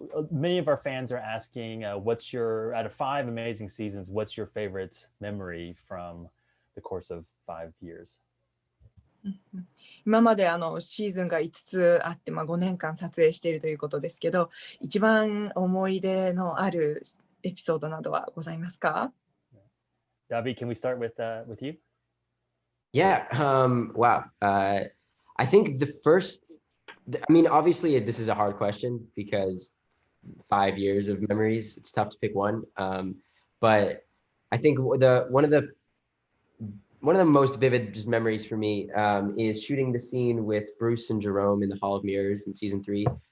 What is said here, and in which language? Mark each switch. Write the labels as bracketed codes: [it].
[en] Many of our fans are asking, what's your, out of 5 amazing seasons, what's your favorite memory from the course of 5 years? [ja] 今までシーズンが5つあって、5年間撮影しているということですけど、一番思い出のあるエピソードなどはございますか？ [en] Davi, can we start with you? Yeah. Wow. I think the first. I mean, obviously, this is a hard question because 5 years of memories. It's tough to pick one. But I think one of the most vivid just memories for me is shooting the scene with Bruce and Jerome in the Hall of Mirrors in season 3.